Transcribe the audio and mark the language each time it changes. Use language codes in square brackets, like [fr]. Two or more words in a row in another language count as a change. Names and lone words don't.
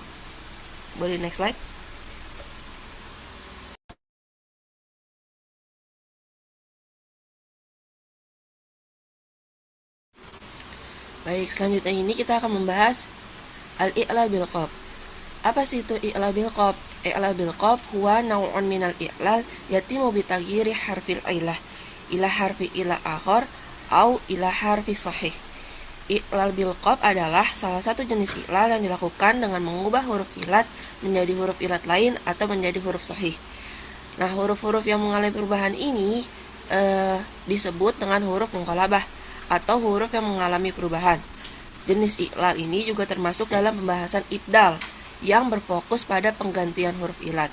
[id] Boleh [en] next slide? [id] Baik, selanjutnya ini kita akan membahas [ar] الإعلال بالقلب. [id] Apa sih itu [ar] إعلال بالقلب؟ إعلال بالقلب هو نوع من الإعلال يتم بتغيير حرف العلة إلى حرف علة آخر أو إلى حرف صحيح. إعلال بالقلب [id] adalah salah satu jenis i'lal yang dilakukan dengan mengubah huruf ilat menjadi huruf ilat lain atau menjadi huruf sahih. Nah, huruf-huruf yang mengalami perubahan ini disebut dengan huruf munqalabah atau huruf yang mengalami perubahan. Jenis iklal ini juga termasuk dalam pembahasan ibdal yang berfokus pada penggantian huruf ilat.